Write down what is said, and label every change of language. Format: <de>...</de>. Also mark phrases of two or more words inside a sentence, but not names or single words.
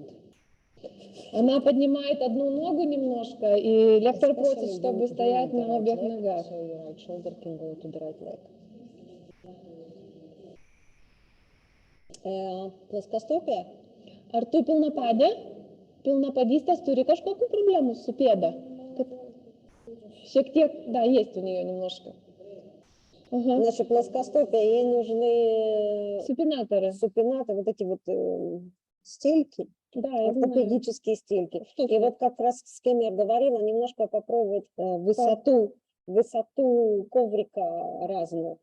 <ru>Она поднимает одну ногу немножко, и лектор просит, чтобы стоять на обеих ногах.</ru> <en>So your right shoulder can go to the right leg.</en> <ru>Плоскостопие.</ru> <lt>Ar tu pilnapadė? Pilnapadystės turi kažkokių problemų su pėda? Šiek tiek,</lt> <ru>да, есть у нее немножко. Значит, плоскостопие, ей нужны Супинаторы. вот эти вот стельки, Да, я знаю. ортопедические стельки. И вот как раз с кем я говорила, немножко попробовать высоту коврика разную.</ru>